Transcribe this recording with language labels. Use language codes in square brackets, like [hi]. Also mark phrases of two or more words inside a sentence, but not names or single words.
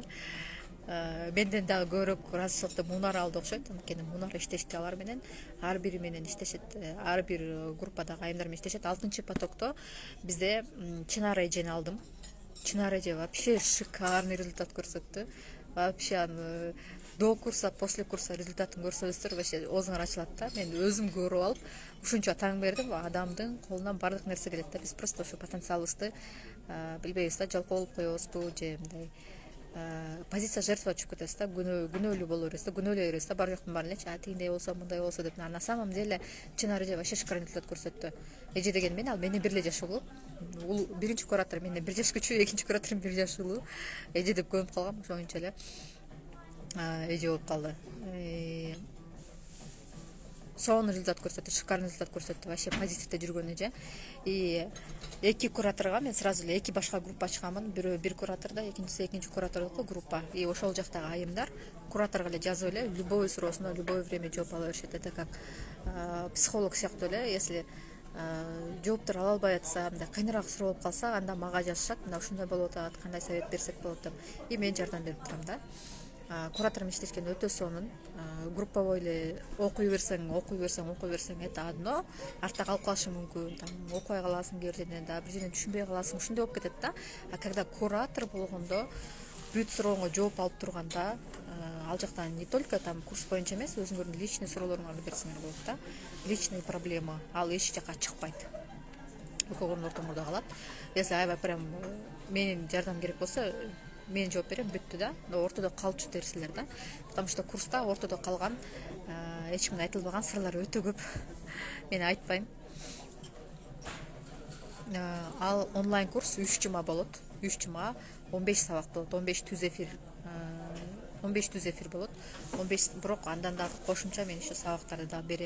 [ky] Менден дагы көбүрөөк ыраазычылыкты Мунара алды окшойт. Анткени Мунара иштешти алар менен, ар бири менен иштешет, ар бир группадагы айымдар менен иштешет. 6 потокто бизде Чынар эжени алдым. Чынар эже [ru] вообще шикарный результат [ky] көрсөттү. Вообще аны [ru] до курса, после курса [ky] результатын көрсөңүздөр вообще оозуңар ачылат да. Мен өзүм көрүп алып, ушунча таң бердим. Адамдын колунан бардык нерсе келет да. Биз просто ошо потенциалыбызды билбейбиз да, жалкоо болуп коебузбу же мындай [ru] позиция жертва [ky] түшүп кетебиз да, күнөөлүү боло беребиз да, күнөөлөй беребиз да, бар жоктун баарын элечи, тигиндей болсо, мындай болсо деп. [ru] На самом деле Чынар эже вообще шикарный результат көрсөттү. [ky] Эже деген мен, ал менден 1 эле жаш улуу. Биринчи куратор менден 1 жаш күчүү, экинчи кураторум 1 жаш улуу. Эже деп көнүп калгам, ошоңчо эле эже болуп калды. Сонун результат көрсөттү, [ru] шикарный результат [ky] көрсөттү. Вообще позитивде жүргөн эже. И 2 кураторго мен сразу эле 2 башка группа ачканмын. Бирөө бир куратордо, экинчи куратордо группа. И ошол жактагы айымдар кураторго эле жазып эле любой суроосуна [ru] любой время [ky] жооп ала беришет. [ru] Это как [ky] психолог сыяктуу эле. Если жооптор ала албай атса, мындай кыйыныраак суроо болуп калса, анда мага жазышат. Мына ушундай болуп атат, кандай совет берсек болот деп. И мен жардам берип турам да. Кураторум иштешкен өтө сонун. Групповой эле окуй берсең, [ru] это одно, [ky] артта калып калышы мүмкүн. Там окубай каласың, кээ бир жерден да бир жерден түшүнбөй каласың, ушундай болуп кетет да. [ru] А когда [ky] куратор болгондо бүт сурооңо жооп алып турганда, ал жактан [ru] не только там [ky] курс боюнча эмес, өзүңөрдүн личный суроолоруңарды берсеңер болот да. [ru] Личный проблема, [ky] ал эч жака чыкпайт. Экөөңөрдүн ортоңордо калат. Если аябай прям менин жардам керек болсо, мен жооп берем, бүттү да. Но ортодо калчу нерселер да. [ru] Потому что [ky] курста ортодо калган, эч кимге айтылбаган сырлар өтө көп. Мен айтпайм. Ал онлайн курс 3 жума болот. 3 жума 15 сабак болот. 15 түз эфир. 15 түз эфир болот. 15, бирок андан дагы кошумча мен еще сабактарды дагы берем.